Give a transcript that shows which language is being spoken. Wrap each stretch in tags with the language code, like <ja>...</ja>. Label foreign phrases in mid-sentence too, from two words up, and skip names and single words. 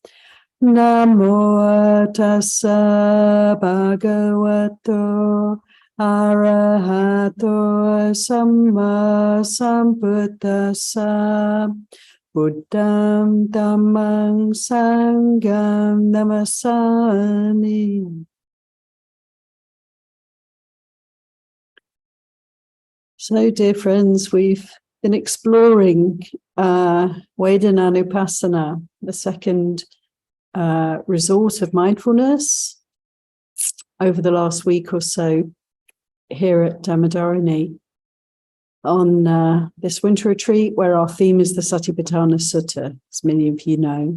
<pi>Namo tassa bhagavato arahato samma sambuddhassa. Buddham dhammang sangham namasami.</pi> <en>So, dear friends, we've been exploring Vedananupassana, the second resort of mindfulness, over the last week or so here at Dhammadharani on this winter retreat, where our theme is the Satipatthana Sutta, as many of you know.</en>